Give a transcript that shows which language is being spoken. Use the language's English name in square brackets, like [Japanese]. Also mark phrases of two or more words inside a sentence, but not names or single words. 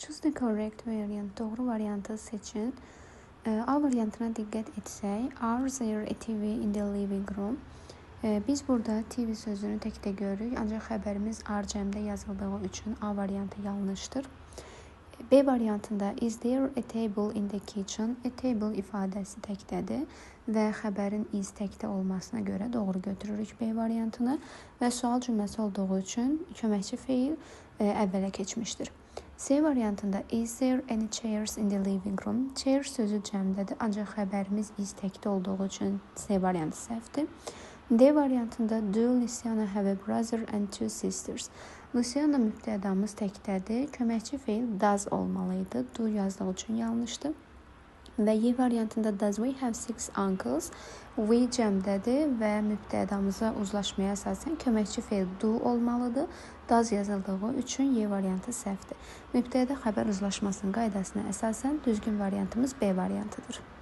[English] Choose the correct variant. [Azerbaijani] Doğru variantı seçin. A variantına diqqət etsək, [English] are there a TV in the living room? [Azerbaijani] Biz burada TV sözünü təkdə görürük, ancaq xəbərimiz are cəmdə yazıldığı üçün A variantı yanlışdır. [English] B variantında is there a table in the kitchen? A table [Azerbaijani] ifadəsi təkdədir və xəbərin is təkdə olmasına görə doğru götürürük B variantını və sual cümləsi olduğu üçün köməkçi feil əvvələ keçmişdir. [English] C variantında is there any chairs in the living room? [Azerbaijani] Chair sözü cəmdədir, ancaq xəbərimiz is təkdə olduğu üçün C variantı səhvdir. [English] D variantında do Luciana have a brother and two sisters? [Azerbaijani] Luciana mübtədamız təkdədir, köməkçi feil does olmalıydı, do yazdığı üçün yanlışdır. Və Y variantında [English] does we have six uncles? [Azerbaijani] We cəmdədir və mübtədamıza uzlaşmaya əsasən köməkçi feil do olmalıdır. Does yazıldığı üçün Y variantı səhvdir. Mübtədə xəbər uzlaşmasının qaydasına əsasən düzgün variantımız B variantıdır.